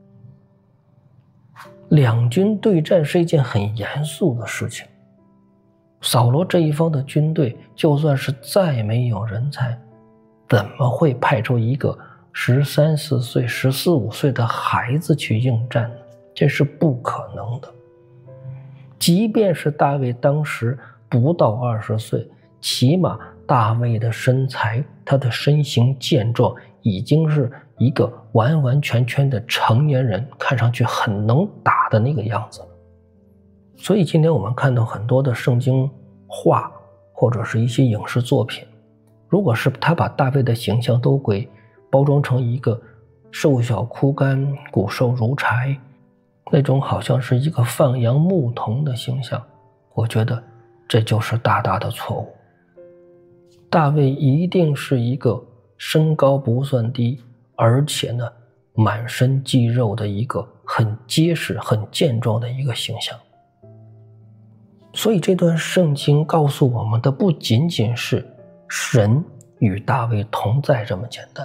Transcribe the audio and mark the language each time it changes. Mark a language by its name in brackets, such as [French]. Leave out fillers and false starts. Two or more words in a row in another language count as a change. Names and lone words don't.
[Chinese] 兩軍對戰是一件很嚴肅的事情，掃羅這一方的軍隊就算是再沒有人才，怎麼會派出一個13、14歲、14、15歲的孩子去應戰呢？這是不可能的。即便是大衛當時不到20歲，起碼大衛的身材，他的身形健壯，已經是一個完完全全的成年人，看上去很能打的那個樣子了。所以今天我們看到很多的聖经畫或者是一些影視作品，如果是他把大衛的形象都給包裝成一個瘦小枯乾、骨瘦如柴，那種好像是一個放羊牧童的形象，我覺得這就是大大的錯誤。大衛一定是一個身高不算低，而且呢滿身肌肉的一個很結實、很健壯的一個形象。所以這段聖經告訴我們的不僅僅是神與大衛同在這麼簡單。